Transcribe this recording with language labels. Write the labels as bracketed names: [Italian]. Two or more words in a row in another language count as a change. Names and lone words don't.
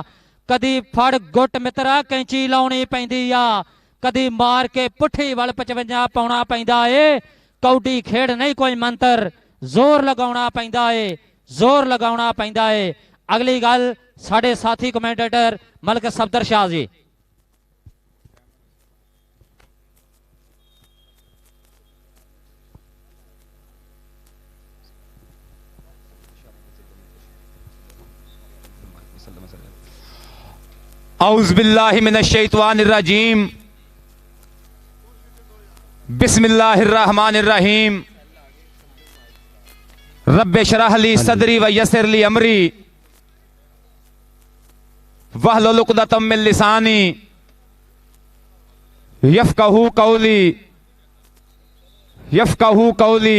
[Punjabi] ਕਦੀ ਫੜ ਗੁੱਟ ਮਿੱਤਰਾ ਕੈਂਚੀ ਲਾਉਣੀ ਪੈਂਦੀ ਆ। ਕਦੀ ਮਾਰ ਕੇ ਪੁੱਠੀ ਵੱਲ 55 ਪਾਉਣਾ ਪੈਂਦਾ ਏ। ਕੌਡੀ ਖੇਡ ਨਹੀਂ ਕੋਈ ਮੰਤਰ, ਜ਼ੋਰ ਲਗਾਉਣਾ ਪੈਂਦਾ ਏ, ਜ਼ੋਰ ਲਗਾਉਣਾ ਪੈਂਦਾ ਏ। ਅਗਲੀ ਗੱਲ ਸਾਡੇ ਸਾਥੀ ਕਮੈਂਟੇਟਰ ਮਲਕ ਸਫਦਰ ਸ਼ਾਹ ਜੀ। [Arabic] أعوذ بالله من الشيطان الرجيم بسم الله الرحمن الرحيم رب اشرح لي صدري ويسر لي أمري واحلل عقدة من لساني يفقهوا قولي.